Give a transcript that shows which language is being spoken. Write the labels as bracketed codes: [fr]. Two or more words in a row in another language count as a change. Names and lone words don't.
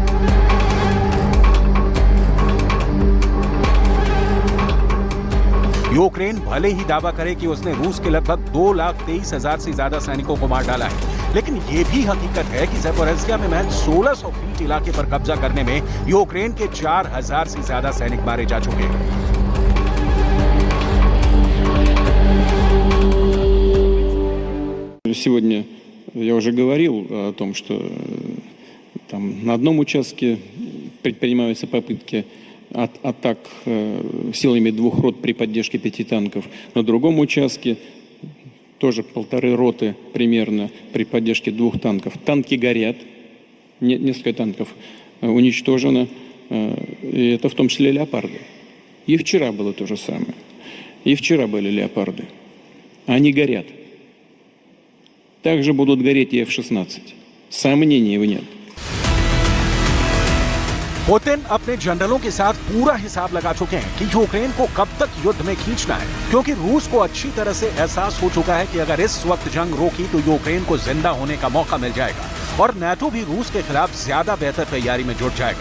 [hi] यूक्रेन भले ही दावा करे कि उसने रूस के लगभग 2,23,000 से ज्यादा सैनिकों को मार डाला है, लेकिन यह भी हकीकत है कि ज़पोरिज़िया में महज 1600 फीट इलाके पर कब्जा करने में यूक्रेन के 4,000 से ज्यादा सैनिक मारे जा चुके हैं। [ru] Сегодня я уже говорил о том, что там на одном участке предпринимаются попытки атак силами 2 рот при поддержке 5 танков. На другом участке тоже 1,5 роты примерно при поддержке 2 танков. Танки горят, несколько танков уничтожено, и это в том числе леопарды. И вчера было то же самое. И вчера были леопарды. Они горят. Также будут гореть и F-16. Сомнений нет. [hi] पुतिन अपने जनरलों के साथ पूरा हिसाब लगा चुके हैं कि यूक्रेन को कब तक युद्ध में खींचना है, क्योंकि रूस को अच्छी तरह से एहसास हो चुका है कि अगर इस वक्त जंग रोकी तो यूक्रेन को जिंदा होने का मौका मिल जाएगा और नेटो भी रूस के खिलाफ ज्यादा बेहतर तैयारी में जुट जाएगा।